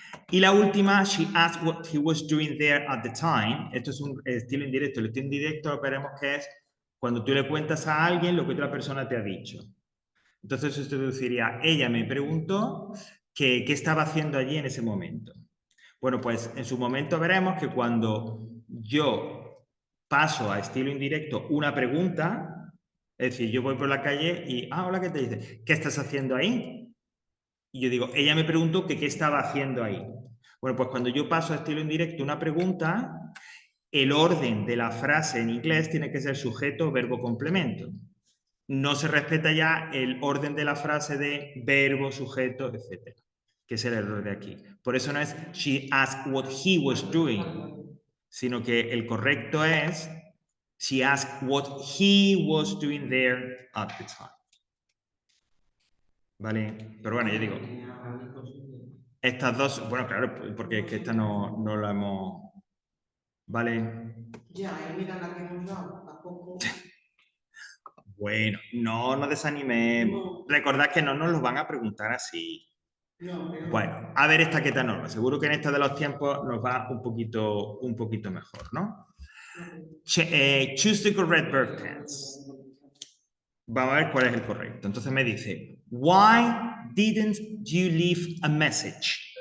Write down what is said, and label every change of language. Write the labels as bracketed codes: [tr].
[es] Y la última, [en] she asked what he was doing there at the time. [es] Esto es un estilo indirecto. El estilo indirecto veremos que es cuando tú le cuentas a alguien lo que otra persona te ha dicho. Entonces esto diría, ella me preguntó qué estaba haciendo allí en ese momento. Bueno, pues en su momento veremos que cuando yo paso a estilo indirecto una pregunta, es decir, yo voy por la calle y, hola, ¿qué te dice? ¿Qué estás haciendo ahí? Y yo digo, ella me preguntó que qué estaba haciendo ahí. Bueno, pues cuando yo paso a estilo indirecto una pregunta, el orden de la frase en inglés tiene que ser sujeto, verbo, complemento. No se respeta ya el orden de la frase de verbo, sujeto, etc. Que es el error de aquí. Por eso no es [en] she asked what he was doing, [es] sino que el correcto es [en] she asked what he was doing there at the time. [es] ¿Vale? Pero bueno, yo digo, estas dos, bueno, claro, porque es que esta no la hemos... ¿Vale? Ya, y mira la que hemos dado, tampoco. Bueno, no nos desanimemos. Recordad que no nos lo van a preguntar así. No, pero... Bueno, a ver esta que tal norma. Seguro que en esta de los tiempos nos va un poquito mejor, ¿no? [en] Choose the correct verb tense. [es] Vamos a ver cuál es el correcto. Entonces me dice, [en] why didn't you leave a message?